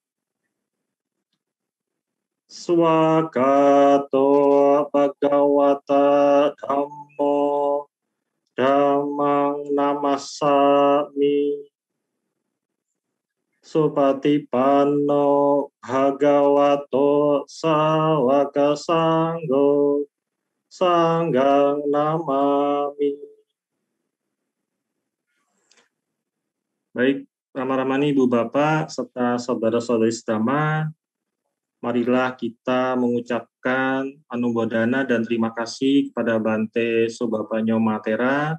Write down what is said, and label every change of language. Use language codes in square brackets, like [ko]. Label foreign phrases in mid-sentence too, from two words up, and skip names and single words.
[pi] Swagato Bhagavata Dhammo Dhammang Namassami Supatipanno Bhagavato Sawaka Sangho Sanggang Namami. [id] Baik, Rama-Ramani, Ibu Bapak, serta saudara-saudari sedama, marilah kita mengucapkan anumodana dan terima kasih kepada Bante Subhapanyo Matera.